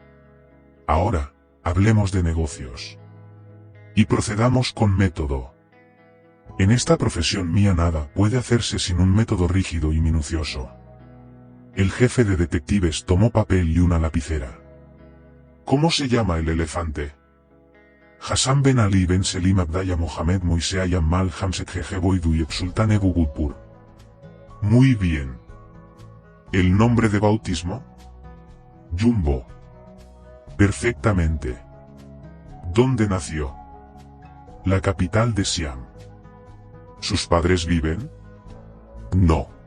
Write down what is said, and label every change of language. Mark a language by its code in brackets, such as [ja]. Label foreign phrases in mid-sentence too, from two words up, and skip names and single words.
[es] Ahora, hablemos de negocios. Y procedamos con método. En esta profesión mía nada puede hacerse sin un método rígido y minucioso. El jefe de detectives tomó papel y una lapicera. ¿Cómo se llama el elefante? Hassan Ben Ali Ben Selim Abdallah Mohamed Moisea Yamal Hamset Jejebo Iduyeb Sultan Ebu Gutpur. Muy bien. ¿El nombre de bautismo? Jumbo. Perfectamente. ¿Dónde nació? La capital de Siam. ¿Sus padres viven? No.